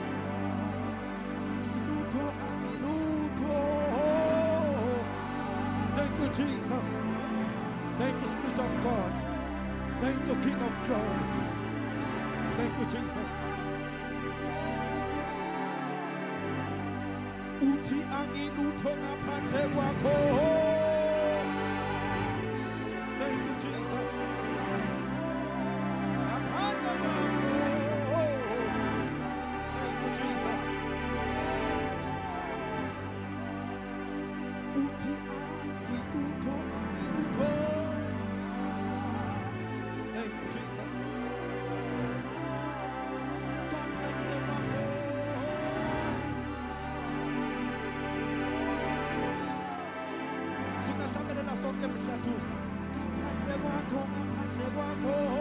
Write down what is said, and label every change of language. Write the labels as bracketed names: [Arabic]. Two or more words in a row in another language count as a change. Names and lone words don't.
[English] Thank you, Jesus. Thank you, Spirit of God. Thank you, King of Glory. Thank you, Jesus. [Swati] Uthi anginutho ngaphandle kwakho. [English] Thank you, Jesus. [Swati] Ngaphandle kwakho. [English] Thank you, Jesus. [Swati] Uthi anginutho. [English] Thank you, Jesus. [Swati] Ngaphandle kwakho. Singahlabela sonke emhlathuzo. Ngaphandle kwakho, ngaphandle kwakho.